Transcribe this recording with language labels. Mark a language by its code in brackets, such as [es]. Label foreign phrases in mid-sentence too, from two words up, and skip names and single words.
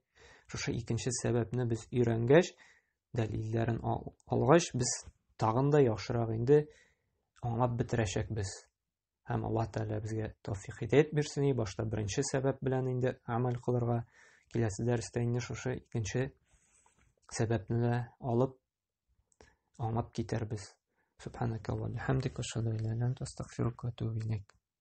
[tt] Шушы икенче сәбәпне без өйрәнгәч, дәлилләрен алгач, без тагын да яхшырак инде аңлап бетерәчәкбез. Һәм Аллаһ Тәгалә безгә тәүфыйк хидаят бирсен. Башта беренче сәбәп белән инде амәл кылырга, киләсе дәрестә инде шушы икенче сәбәпне дә алып аңлап китәрбез. [ar] سبحانك وبحمدك، أشهد أن لا إله إلا أنت، أستغفرك وأتوب إليك.